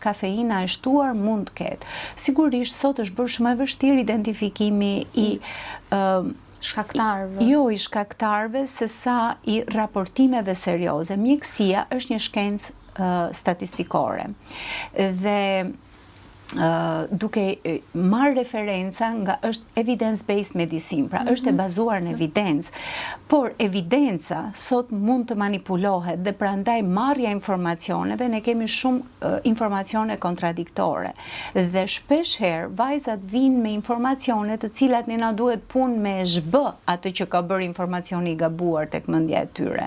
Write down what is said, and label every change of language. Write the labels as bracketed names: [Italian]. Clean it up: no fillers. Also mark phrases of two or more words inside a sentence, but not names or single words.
[Albanian] Kafeina e shtuar mund të ketë. Sigurisht, sot është bërë shumë e vështirë identifikimi i shkaktarëve. Jo i shkaktarëve, se sa i raportimeve serioze. Mjekësia është një shkencë statistikore. Dhe duke marrë referenca nga është [English] evidence-based medicine, [Albanian] pra është e bazuar në evidencë, por evidenca sot mund të manipulohet dhe prandaj marrja informacioneve, ne kemi shumë informacione kontradiktore dhe shpesh herë vajzat vinë me informacione të cilat ne na duhet punë me zhbë atë që ka bërë informacioni i gabuar tek mendja e tyre.